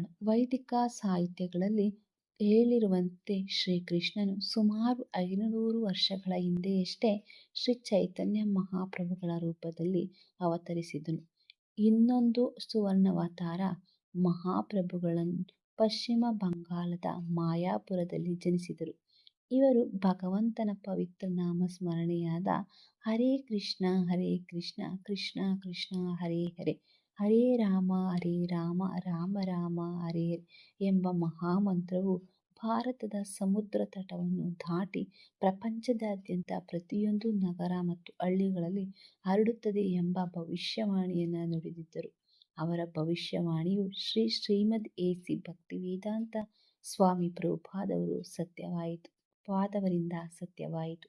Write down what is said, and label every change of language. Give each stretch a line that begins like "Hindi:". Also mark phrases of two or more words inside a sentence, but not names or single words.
Kannada: ವೈದಿಕ ಸಾಹಿತ್ಯಗಳಲ್ಲಿ ಹೇಳಿರುವಂತೆ ಶ್ರೀಕೃಷ್ಣನು ಸುಮಾರು 500 ವರ್ಷಗಳ ಹಿಂದೆಯಷ್ಟೇ ಶ್ರೀ ಚೈತನ್ಯ ಮಹಾಪ್ರಭುಗಳ ರೂಪದಲ್ಲಿ ಅವತರಿಸಿದನು. ಇನ್ನೊಂದು ಸುವರ್ಣಾವತಾರ ಮಹಾಪ್ರಭುಗಳನ್ನು ಪಶ್ಚಿಮ ಬಂಗಾಳದ ಮಾಯಾಪುರದಲ್ಲಿ ಜನಿಸಿದರು. ಇವರು ಭಗವಂತನ ಪವಿತ್ರ ನಾಮ ಸ್ಮರಣೆಯಾದ
Sanskrit: ಹರೇ ಕೃಷ್ಣ ಕೃಷ್ಣ ಕೃಷ್ಣ ಹರೇ ಹರೇ, ಹರೇ ರಾಮ ರಾಮ ರಾಮ ಹರೇ ಹರೇ
Kannada: ಎಂಬ ಮಹಾಮಂತ್ರವು ಭಾರತದ ಸಮುದ್ರ ತಟವನ್ನು ದಾಟಿ ಪ್ರಪಂಚದಾದ್ಯಂತ ಪ್ರತಿಯೊಂದು ನಗರ ಮತ್ತು ಹಳ್ಳಿಗಳಲ್ಲಿ ಹರಡುತ್ತದೆ ಎಂಬ ಭವಿಷ್ಯವಾಣಿಯನ್ನು ನುಡಿದಿದ್ದರು. ಅವರ ಭವಿಷ್ಯವಾಣಿಯು ಶ್ರೀಮದ್ ಎ.ಸಿ. ಭಕ್ತಿವೇದಾಂತ ಸ್ವಾಮಿ ಪ್ರಭುಪಾದವರಿಂದ ಸತ್ಯವಾಯಿತು.